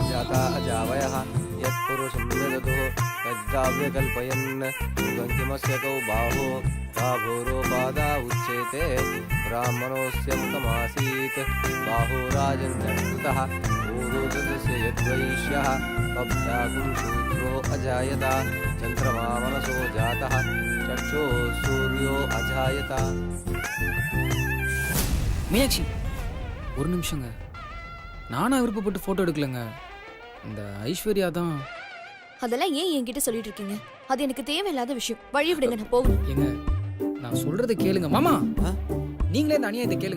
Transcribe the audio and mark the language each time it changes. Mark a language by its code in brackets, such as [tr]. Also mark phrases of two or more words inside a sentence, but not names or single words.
[sa] जाता अजावयः यत्पुरुषं निदधुः तद्द्राव्यकल्पयन् मुखङ्किमस्य कौ बाहो बाहोरोपादा उच्येते ब्राह्मणोऽस्य मुखमासीत् बाहो राजन्यकृतः पूर्वजस्य यद्वैश्यः पब्जागुं शूद्रो अजायत चन्द्रमा मनसो जातः चक्षो सूर्यो अजायत. [ta] மீனாட்சி ஒரு நிமிஷங்க. நானா விருப்பப்பட்டு போட்டோ எடுக்கலங்க. இந்த ஐஸ்வர்யா தான். அதெல்லாம் ஏன் என்கிட்ட சொல்லிட்டு இருக்கீங்க? அது எனக்கு தேவையில்லாத விஷயம். வழி விடுங்க, நான் போகணும். ஏங்க நான் சொல்றதை கேளுங்க மாமா. நீங்களே இந்த அநியாயத்தை கேளுங்க.